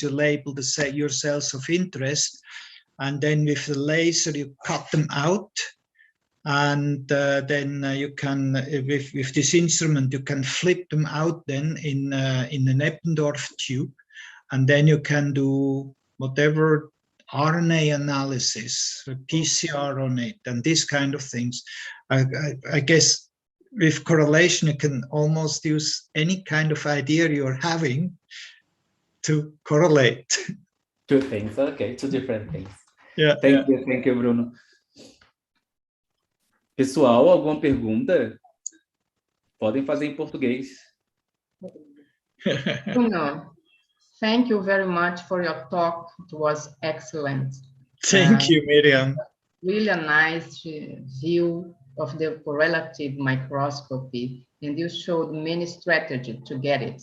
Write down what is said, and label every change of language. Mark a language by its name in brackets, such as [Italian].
[English] You label your cells of interest, and then with the laser you cut them out, and then you can, with this instrument, you can flip them out then in an Eppendorf tube, and then you can do whatever RNA analysis, PCR on it, and these kind of things. I guess with correlation, you can almost use any kind of idea you're having to correlate. Two things, okay, two different things. Yeah. Thank you, Bruno. [Portuguese] Pessoal, alguma pergunta? Podem fazer em português. [English] Bruno, thank you very much for your talk. It was excellent. Thank you, Miriam. Really a nice view of the correlative microscopy, and you showed many strategies to get it.